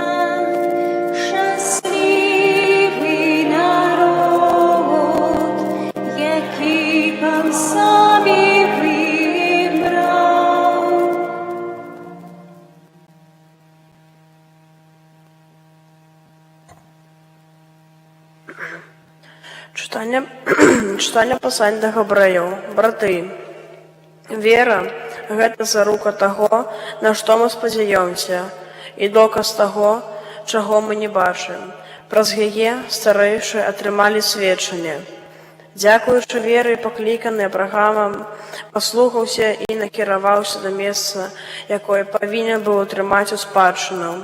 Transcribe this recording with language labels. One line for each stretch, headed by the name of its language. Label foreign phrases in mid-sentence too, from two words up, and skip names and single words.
Ukrainian: Щасливий народ, який Пан собі вибрав. Читання послання до Габраїв. Брати,
Belarusian: вера – гэта зарука таго, на што мы спадзяёмся, і доказ таго, чаго мы не бачым. Праз яе старэйшыя атрымалі сведчанне. Дзякуючы веры пакліканы Абрагамам, паслухаўся і накіраваўся да месца, якое павінен быў атрымаць у спадчыну.